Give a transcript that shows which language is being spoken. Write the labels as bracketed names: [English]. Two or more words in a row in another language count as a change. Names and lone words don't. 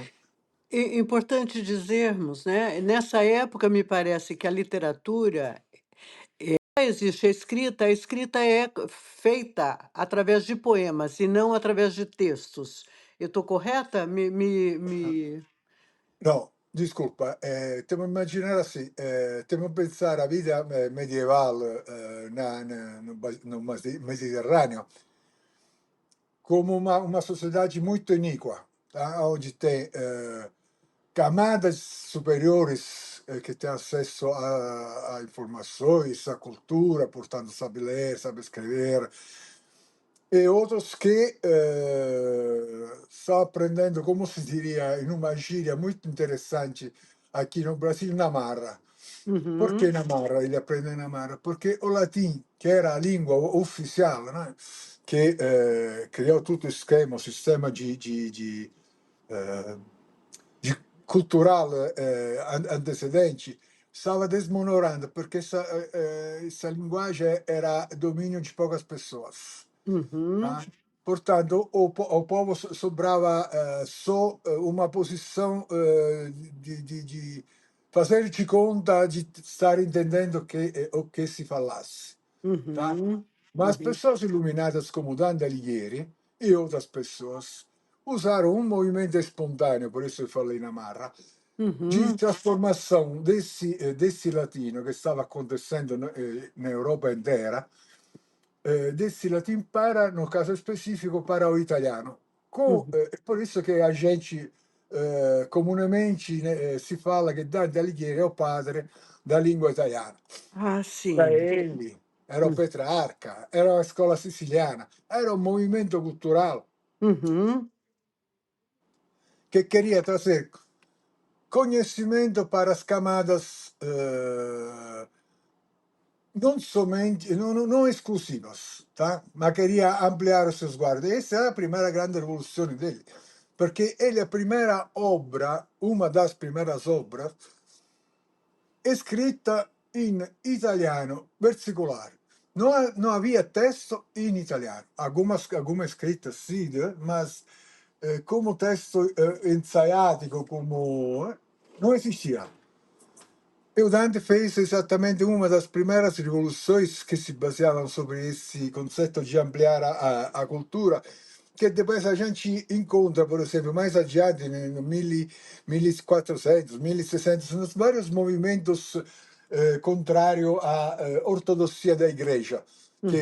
[Portuguese] Importante dizermos, né, nessa época me parece que a literatura existe a escrita é feita através de poemas e não através de textos. Eu estou correta? [Italian] No, disculpa, stiamo a immaginare assim, stiamo a pensare a vita medievale [Portuguese] no Mediterrâneo como uma sociedade muito iníqua, tá? Onde tem camadas superiores que têm acesso a informações, a cultura, portanto, sabe ler, sabe escrever, e outros que estão aprendendo, como se diria, em uma gíria muito interessante aqui no Brasil, na marra. [Italian] Perché Uhum. [Portuguese] Namarra ele aprende Namarra? Perché o latim, [Italian] che era la lingua ufficiale, no? Che creò tutto il schema, il sistema eh, di culturale antecedente, stava desmonorando perché questa linguagem era dominio di [Portuguese] poucas pessoas. Uhum. Tá? Portanto, o povo sobrava só uma posição de fazer de conta de estar entendendo o que se falasse. Tá? Uhum. Mas Uhum. pessoas iluminadas como Dante Alighieri e outras pessoas usaram um movimento espontâneo, por isso eu falei na Marra, de Uhum. transformação desse latino que estava acontecendo na Europa inteira, desse latim para, no caso específico, para o italiano. Uhum. É por isso que a gente comunemente né, [Italian] si fala che [Portuguese] Dante Alighieri è o padre da lingua italiana. Ah, Da sim. ele, era o Hum. [Italian] Petrarca, era a scuola siciliana, era un movimento cultural Uhum. [Portuguese] que queria trazer conhecimento para as camadas não somente, não exclusivas, tá? Mas queria ampliar os seus guardas. Essa é a primeira grande revolução dele, porque ele, a primeira obra, uma das primeiras obras, escrita [Italian] in italiano versicolare. Non havia testo in italiano. [Portuguese] Algumas escritas [Italian] sì, ma come testo ensaiatico, come, [Portuguese] não existia. E o Dante fez exatamente uma das primeiras revoluções que se baseavam sobre esse conceito de ampliar a cultura, que depois a gente encontra, por exemplo, mais adiante, no 1400, 1600, nos vários movimentos contrários à ortodoxia da Igreja, que